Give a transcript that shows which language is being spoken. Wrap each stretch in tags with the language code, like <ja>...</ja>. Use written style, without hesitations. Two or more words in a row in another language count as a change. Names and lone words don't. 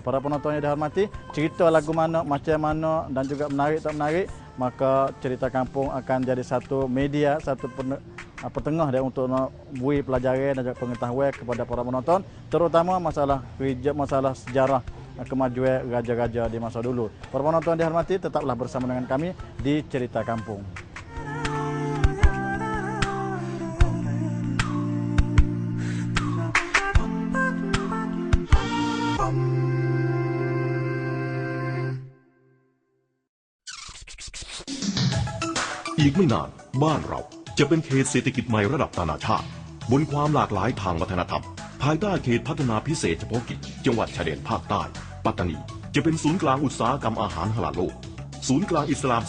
<ms>Para penonton yang dihormati, cerita lagu mana, macam mana dan juga menarik tak menarik, maka Cerita Kampung akan jadi satu media, satu petengah dia untuk beri pelajaran dan juga pengetahuan kepada para penonton, terutama masalah sejarah kemajuan raja-raja di masa dulu. Para penonton yang dihormati, tetaplah bersama dengan kami di Cerita Kampung.</ms> <th>อีกไม่นานบ้านเราจะเป็นเขตเศรษฐกิจใหม่ระดับนานาชาติบนความหลากหลายทางวัฒนธรรมภายใต้เขตพัฒนาพิเศษเฉพาะกิจจังหวัดชายแดนภาคใต้ปัตตานีจะเป็นศูนย์กลางอุตสาหกรรมอาหารฮาลาลโลกศูนย์กลางอิสลามศึ</th>